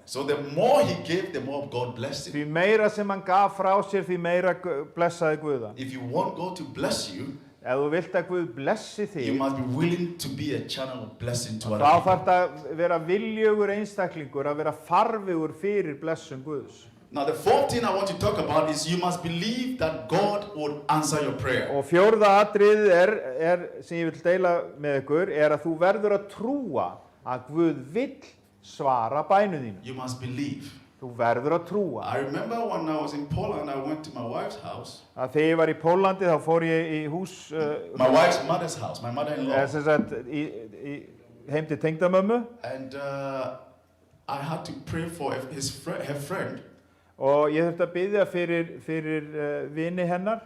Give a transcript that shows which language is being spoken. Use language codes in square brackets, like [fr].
[en] So the more he gave, the more God blessed him. [is] Því meira sem hann gaf frá sér, því meira blessaði Guð hann. [en] If you want God to bless you, [is] Ef þú vilt að Guð blessi [en] you [is] þig, [en] must be willing to be a channel of blessing to [is] þá [en] other people. [is] þarf það að vera viljugur einstaklingur, að vera farvegur fyrir blessun Guðs. [en] Now the fourth thing I want to talk about is you must believe that God would answer your prayer. [is] Og fjórða atriðið sem ég vil deila með ykkur, að þú verður að trúa að Guð vill svara bænum þínum. [en] You must believe. [is] Þú verður að trúa. [en] I remember when I was in Poland, I went to my wife's house. [is] Að þegar ég var í Póllandi þá fór ég í hús, [en] My wife's mother's house, my mother-in-law. [is] sem sagt, heim til tengdamömmu. [en] And I had to pray for her friend. [is] Og ég þurfti að biðja fyrir vini hennar